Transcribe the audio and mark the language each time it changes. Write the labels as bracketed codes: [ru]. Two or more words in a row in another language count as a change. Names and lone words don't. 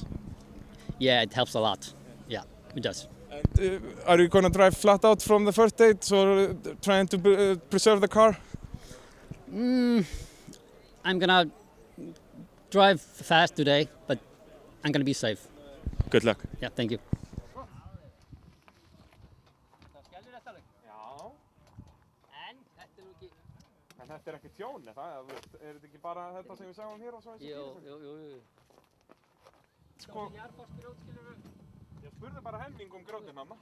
[en] Yeah, it helps a lot. Yeah, it does. And, are you going to drive flat out from the first date or trying to preserve the car? I'm going to drive fast today, but I'm going to be safe. Good luck. Yeah, thank you. [is] En þetta ekki tjón, er þetta ekki bara þetta sem við sjáum hér og svo eins og Jú. Sko, ég spurði bara Henning grjótinn þarna.